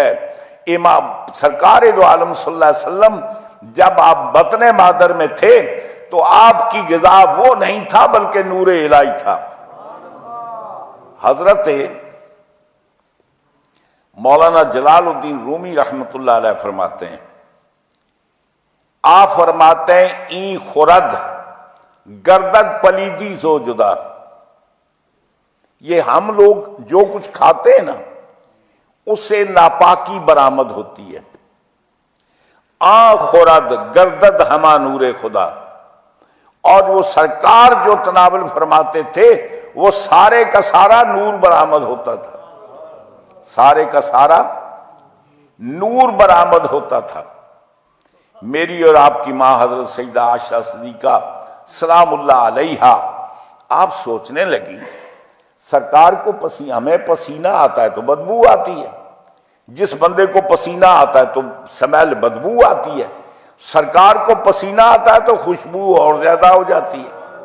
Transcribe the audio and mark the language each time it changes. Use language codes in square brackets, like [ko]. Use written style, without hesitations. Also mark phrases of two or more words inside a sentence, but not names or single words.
[ur] امام سرکار دو عالم [ar] صلی اللہ علیہ وسلم [ur] جب آپ بطن مادر میں تھے تو آپ کی غذا وہ نہیں تھا بلکہ نور الہی تھا. حضرت مولانا جلال الدین رومی [ar] رحمۃ اللہ علیہ [ur] فرماتے ہیں، آپ فرماتے ہیں [fa] این خورد گردد پلیدی زو جدا. [ur] یہ ہم لوگ جو کچھ کھاتے ہیں نا اس سے ناپاکی برآمد ہوتی ہے. [fa] آن خورد گردد ہما نور خدا. [ur] اور وہ سرکار جو تناول فرماتے تھے وہ سارے کا سارا نور برآمد ہوتا تھا، سارے کا سارا نور برآمد ہوتا تھا. میری اور آپ کی ماں حضرت سیدہ عائشہ صدیقہ [ar] سلام اللہ علیہا [ur] آپ سوچنے لگی سرکار کو ہمیں پسینہ آتا ہے تو بدبو آتی ہے، جس بندے کو پسینہ آتا ہے تو سمیل بدبو آتی ہے، سرکار کو پسینہ آتا ہے تو خوشبو اور زیادہ ہو جاتی ہے.